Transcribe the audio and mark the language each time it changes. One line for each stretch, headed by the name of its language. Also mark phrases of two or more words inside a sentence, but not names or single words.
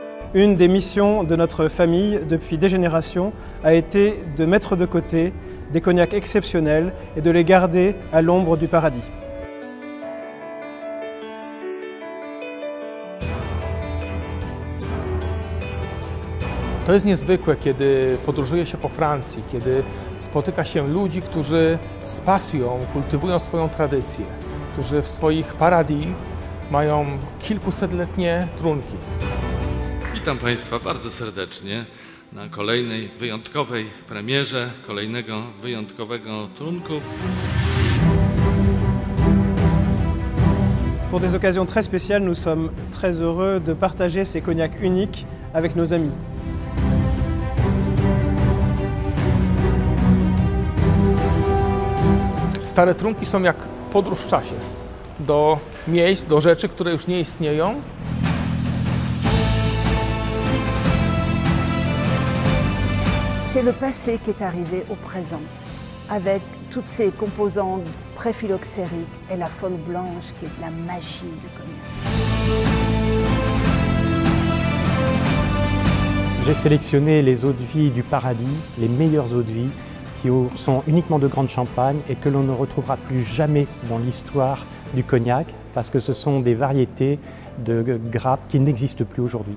French: Une des missions de notre famille depuis des générations a été de mettre de côté des cognacs exceptionnels et de les garder à l'ombre du paradis.
Polish: To jest niezwykłe, kiedy podróżuje się po Francji, kiedy spotyka się ludzi, którzy z pasją kultywują swoją tradycję, którzy w swoich paradis mają kilkusetletnie trunki. Witam Państwa bardzo serdecznie na kolejnej wyjątkowej premierze, kolejnego wyjątkowego trunku.
French: Pour des occasions très spéciales, nous sommes très heureux de partager ces cognacs uniques avec nos amis.
Polish: Stare trunki są jak podróż w czasie do miejsc, do rzeczy, które już nie istnieją.
French: C'est le passé qui est arrivé au présent, avec toutes ces composantes pré-phylloxériques et la folle blanche qui est de la magie du cognac. J'ai sélectionné les eaux de vie du paradis, les meilleures eaux de vie, qui sont uniquement de Grande Champagne et que l'on ne retrouvera plus jamais dans l'histoire du cognac, parce que ce sont des variétés de grappes qui n'existent plus aujourd'hui.